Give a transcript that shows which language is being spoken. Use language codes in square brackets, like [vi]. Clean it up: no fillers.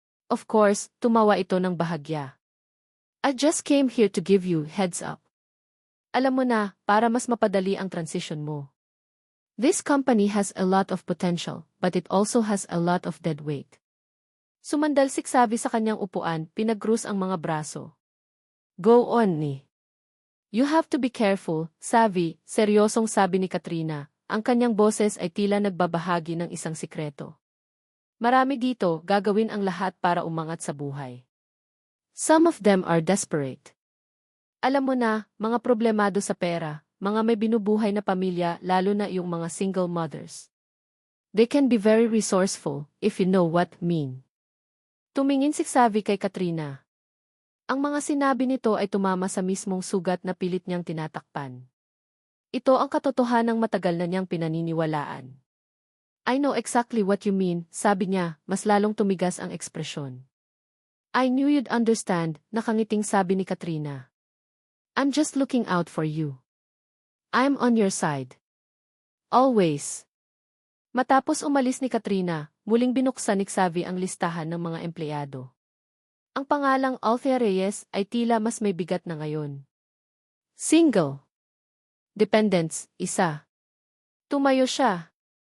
[en] Of course, [tl] tumawa ito ng bahagya. [en] I just came here to give you heads up. [tl] Alam mo na, para mas mapadali ang transition mo. [en] This company has a lot of potential, but it also has a lot of dead weight. [tl] Sumandal si Xavi sa kanyang upuan, pinag-krus ang mga braso. [en] Go on, [tl] ni. [en] You have to be careful, Xavi, [tl] seryosong sabi ni [en] Katrina. [tl] Ang kanyang boses ay tila nagbabahagi ng isang sikreto. Marami dito, gagawin ang lahat para umangat sa buhay. [en] Some of them are desperate. [tl] Alam mo na, mga problemado sa pera, mga may binubuhay na pamilya lalo na yung mga single mothers. [en] They can be very resourceful, if you know what I mean. [tl] Tumingin si Xavi kay Katrina. Ang mga sinabi nito ay tumama sa mismong sugat na pilit niyang tinatakpan. Ito ang katotohanang matagal na niyang pinaniniwalaan. [en] I know exactly what you mean, [tl] sabi niya, mas lalong tumigas ang ekspresyon. [en] I knew you'd understand, [tl] nakangiting sabi ni [en] Katrina. I'm just looking out for you. I'm on your side. Always. [tl] Matapos umalis ni Katrina, muling binuksan ni Xavi ang listahan ng mga empleyado. Ang pangalang Althea Reyes ay tila mas may bigat na ngayon. Single. Dependents, isa. Tumayo siya.